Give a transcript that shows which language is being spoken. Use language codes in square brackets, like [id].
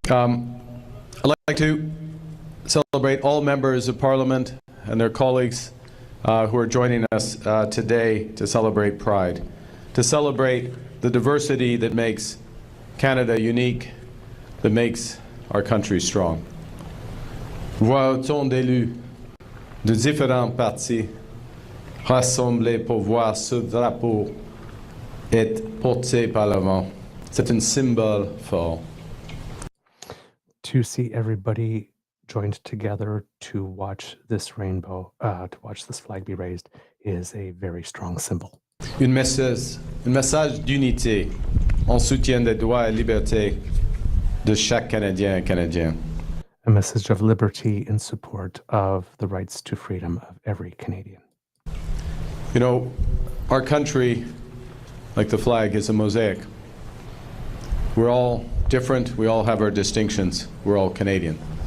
[en] I'd like to celebrate all members of Parliament and their colleagues who are joining us today to celebrate Pride, to celebrate the diversity that makes Canada unique, that makes our country strong. [fr] Vois autant d'élus de différents partis rassemblés pour voir ce drapeau être porté par le vent. C'est un symbole fort. [en] To see everybody joined together to watch this rainbow, to watch this flag be raised, is a very strong symbol. [fr] Un message d'unité en soutien des droits et libertés de chaque Canadien et Canadienne. [en] A message of liberty in support of the rights to freedom of every Canadian. You know, our country, like the flag, is a mosaic. We're all different. We all have our distinctions. We're all Canadian.